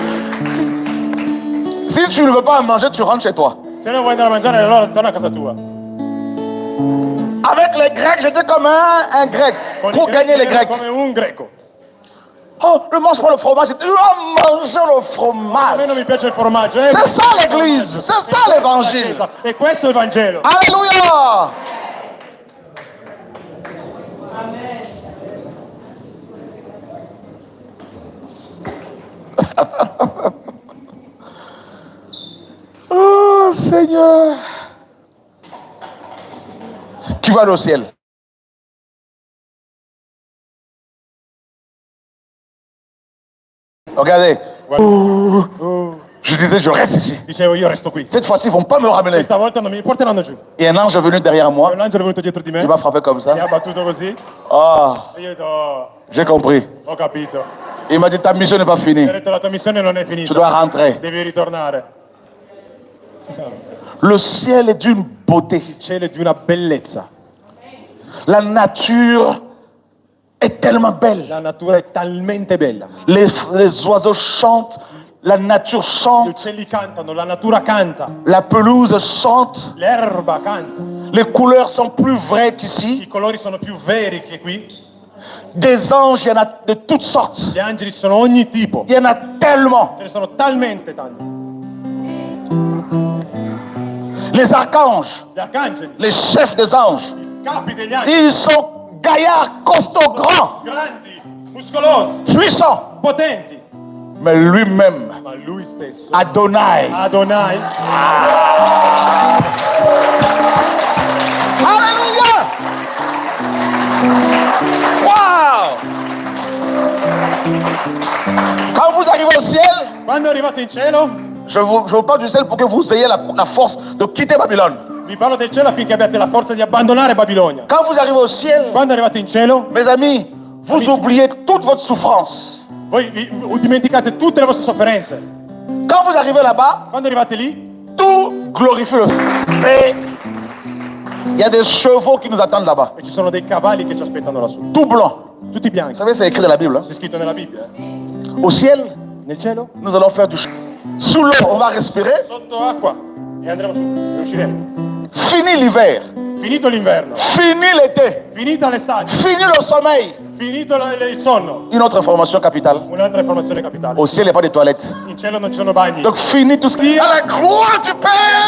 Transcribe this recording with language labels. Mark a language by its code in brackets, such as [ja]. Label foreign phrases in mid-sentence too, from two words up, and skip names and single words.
[fr] Si tu ne veux pas en manger, tu rentres chez toi. [it] Se non vuoi andare a mangiare, allora torna a casa tua. [fr] Avec les Grecs, j'étais comme un Grec. [it] Con i [fr] Pour [it] greci [fr] gagner les [it] ero [fr] Grecs. [it] come un greco. [fr] Oh, ne mange pas le fromage. Tu dois manger le [it] A me [fr] fromage. [it] non mi piace il formaggio. [fr] C'est ça l'église. C'est ça l'évangile. [it] E questo è il Vangelo. [fr] Alléluia. Oh Seigneur. Qui va aller au ciel? Regardez. Je disais, je reste ici. [it] Dicevo, io resto qui. [fr] Cette fois-ci, ils ne vont pas me ramener. [it] Questa volta non mi porteranno giù. [fr] Et un ange est venu derrière [it] E [fr] moi. [it] un angelo è venuto dietro di me. [fr] Il m'a frappé comme [it] Mi [fr] ça. [it] ha battuto così. Ah, E io ho detto, oh, [fr] j'ai compris. [it] ho capito. [fr] Il m'a dit, ta mission n'est pas finie. [it] Mi ha detto, la tua missione non è [fr] Tu [it] finita. [fr] dois rentrer. [it] Devi ritornare. [fr] Le ciel est d'une beauté. [it] Il cielo è di una bellezza. [fr] La nature est tellement belle. [it] La natura è talmente bella. [fr] Les oiseaux chantent. La nature [it] Gli [fr] chante. [it] uccelli cantano, la natura canta, [fr] La pelouse chante. [it] l'erba canta. [fr] Les couleurs sont plus vraies [it] I [fr] qu'ici. [it] colori sono più veri che qui. [fr] Des anges, il y en a de toutes sortes. [it] Gli angeli ci sono ogni tipo. [fr] Il y en a tellement. [it] Ce ne sono talmente tanti. [fr] Les archanges, [it] Gli arcangeli, [fr] les chefs des anges, [it] i capi degli angeli, [fr] ils sont gaillards, costauds, grands, [it] grandi, muscolosi, [fr] puissants. [it] potenti. [fr] Mais lui-même, [it] Ma lui stesso, [fr] Adonai. [it] Adonai, [fr] Alléluia! Wow! Quand vous arrivez au ciel, [it] quando arrivate in cielo, [fr] je vous parle du ciel pour que vous ayez la force de quitter Babylone. [it] vi parlo del cielo affinché abbiate la forza di abbandonare Babilonia. [fr] Quand vous arrivez au ciel, [it] Quando arrivate in cielo, [fr] mes amis, vous oubliez toute votre souffrance. [it] voi dimenticate tutte le vostre sofferenze. [fr] Quand vous arrivez là-bas, [it] Quando arrivate lì, [fr] tout glorifie le Et il y a des chevaux qui nous attendent là-bas, [it] e ci sono dei cavalli che ci aspettano lassù, [fr] tout blancs. [it] tutti [fr] Vous [it] bianchi. [fr] savez, c'est écrit dans la Bible. Hein? [it] C'è scritto nella Bibbia. [fr] Au ciel, [it] Nel cielo, [fr] nous allons faire du sous l'eau, on va respirer. [it] sotto acqua, e andremo su, e usciremo. [fr] Fini l'hiver, [it] Finito l'inverno, [fr] fini l'été, [it] finita l'estate, [fr] fini le sommeil. [it] finito il sonno. [fr] Une autre information capitale. [it] Un'altra informazione capitale. [fr] Au ciel, il n'y a pas de toilettes. [it] In cielo non ci sono bagni. [fr] Donc fini tout ce qui est à la gloire du Père.